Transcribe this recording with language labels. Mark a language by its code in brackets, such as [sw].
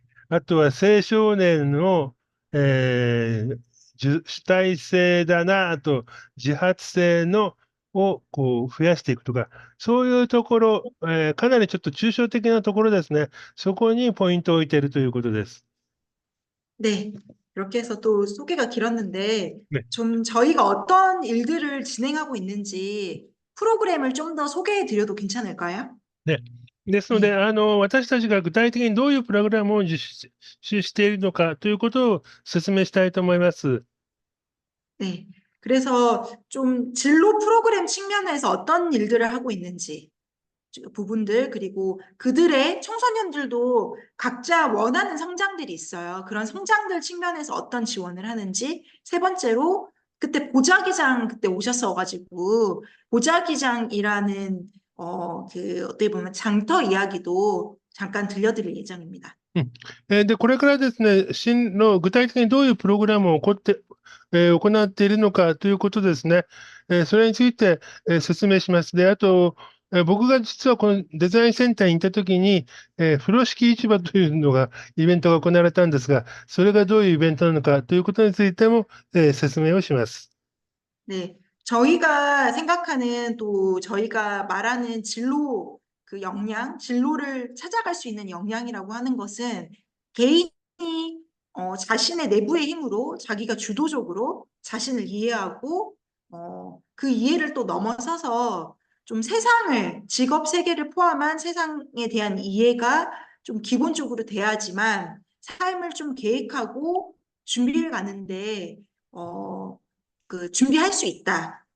[ja] あとは青少年の、主体性だな、あと自発性のをこう増やしていくとか、そういうところ、かなりちょっと抽象的なところですね。そこにポイントを置いているということです。 [ko] 네. 이렇게 해서 또 소개가 길었는데, 네. 좀 저희가 어떤 일들을 진행하고 있는지 프로그램을 좀 더 소개해 드려도 괜찮을까요? [ja] ね。ですので、 [ko] 네. [ja] 私たちが具体的にどういうプログラムを実施しているのかということを説明したいと思います。 [ko] 네. 그래서 좀 진로 프로그램 측면에서 어떤 일들을 하고 있는지, 부분들, 그리고 그들의 청소년들도 각자 원하는 성장들이 있어요. 그런 성장들 측면에서 어떤 지원을 하는지. 세 번째로, 그때 보자기장 그때 오셨어가지고, 보자기장이라는, 어떻게 보면 장터 이야기도 잠깐 들려드릴 예정입니다. うん。 [ja] で、これからですね、具体的にどういうプログラムを行っているのかということですね。それについて、説明します。で、あと、僕が実はこのデザインセンターに行ったときに、風呂敷市場というのが、イベントが行われたんですが、それがどういうイベントなのかということについても、説明をします。 [ko] 네, 저희가 생각하는 또 저희가 말하는 진로 그 역량, 진로를 찾아갈 수 있는 역량이라고 하는 것은 개인이 자신의 내부의 힘으로 자기가 주도적으로 자신을 이해하고 그 이해를 또 넘어서서 좀 세상을, 직업 세계를 포함한 세상에 대한 이해가 좀 기본적으로 돼야지만 삶을 좀 계획하고 준비를 가는데 준비할 수 있다.